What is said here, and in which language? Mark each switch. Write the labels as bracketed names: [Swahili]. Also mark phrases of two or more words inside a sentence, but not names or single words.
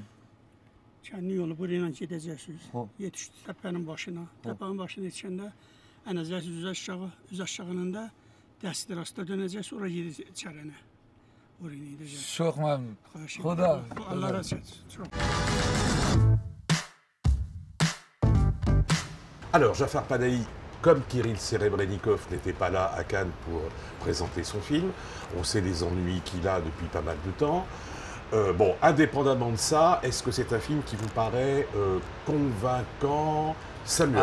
[Azerbaijani] Kəndi yolu buraya gedəcəksiniz. Yetişdi təpənin başına. Təpənin başına yetişəndə ən əzəlsiz üz aşağının da dəsti rastda dönəcək, sonra gedəcək içərinə. Oraya gedəcək. Çox məmnun. Xuda. Allah razı olsun. [French] Alors, Jafar Panahi, comme Kirill Serebrennikov n'était pas là à Cannes pour présenter son film, on sait les ennuis qu'il a depuis pas mal de temps. Bon, indépendamment de ça, est-ce que c'est un film qui vous paraît convaincant, Samuel?